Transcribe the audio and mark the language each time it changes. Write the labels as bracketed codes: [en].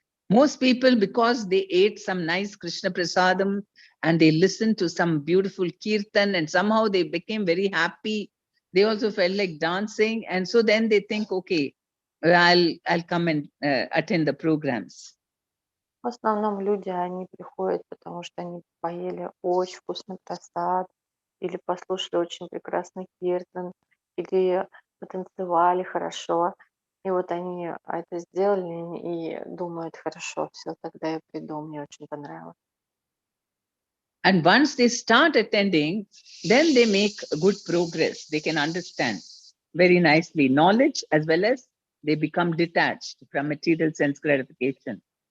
[en] Most people, because they ate some nice Krishna prasadam and they listened to some beautiful kirtan and somehow they became very happy. They also felt like dancing. And so then they think, okay, I'll come and attend the programs. [ru] В основном люди, они приходят, потому что они поели очень вкусный прасад, или послушали очень прекрасный киртан, или потанцевали хорошо. И вот они это сделали и думают, хорошо, все, тогда я приду, мне очень понравилось. [en] And once they start attending, then they make good progress. They can understand very nicely knowledge as well as they become detached from material sense gratification.